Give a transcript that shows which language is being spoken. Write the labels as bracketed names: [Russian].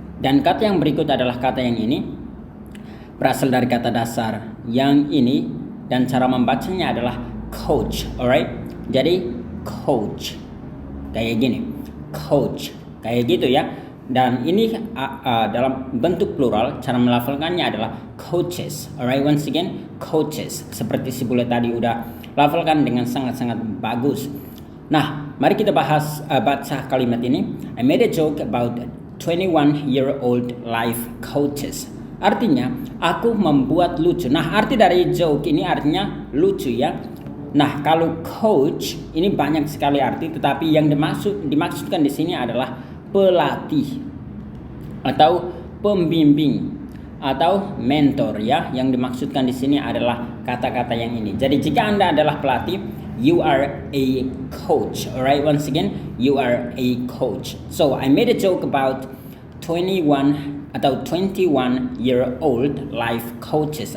[Indonesian] Dan kata yang berikut adalah kata yang ini, berasal dari kata dasar yang ini, dan cara membacanya adalah coach. Alright, jadi coach kayak gini, coach kayak gitu ya. Dan ini dalam bentuk plural, cara melafalkannya adalah coaches. [English] Alright, once again, coaches. [Indonesian] Seperti si bule tadi udah lafalkan dengan sangat-sangat bagus. Nah, mari kita baca kalimat ini. [English] I made a joke about 21-year-old life coaches. [Indonesian] Artinya, aku membuat lucu. Nah, arti dari joke ini artinya lucu ya. Nah, kalau coach ini banyak sekali arti, tetapi yang dimaksudkan di sini adalah pelatih atau pembimbing atau mentor ya. Yang dimaksudkan di sini adalah kata-kata yang ini. Jadi jika Anda adalah pelatih, [English] you are a coach. Alright, once again, you are a coach. So I made a joke about 21-year-old life coaches.